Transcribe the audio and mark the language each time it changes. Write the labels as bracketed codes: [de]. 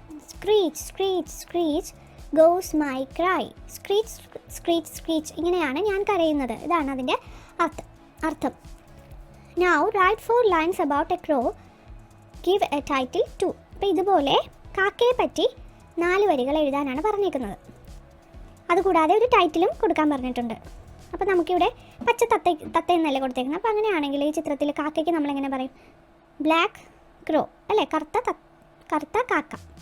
[en] Screech, screech, screech goes my cry. Screech, screech, screech [ml] ഇങ്ങനെയാണ് ഞാൻ കരയുന്നത്. ഇതാണ് അതിൻ്റെ അർത്ഥം. [en] Now write 4 lines about a crow. Give a title to. [ml] അപ്പോൾ ഇതുപോലെ കാക്കയെ പറ്റി 4 വരികൾ എഴുതാനാണ് പറഞ്ഞേക്കുന്നത്. അതുകൂടാതെ ഒരു ടൈറ്റിലും കൊടുക്കാൻ പറഞ്ഞിട്ടുണ്ട്. അപ്പോൾ നമുക്കിവിടെ പച്ച തത്ത എന്നല്ലേ കൊടുത്തേക്കുന്നത്. അപ്പോൾ അങ്ങനെയാണെങ്കിൽ ഈ ചിത്രത്തിൽ കാക്കയ്ക്ക് നമ്മളെങ്ങനെ പറയും? ബ്ലാക്ക് ക്രോ, അല്ലേ, കറുത്ത കാക്ക.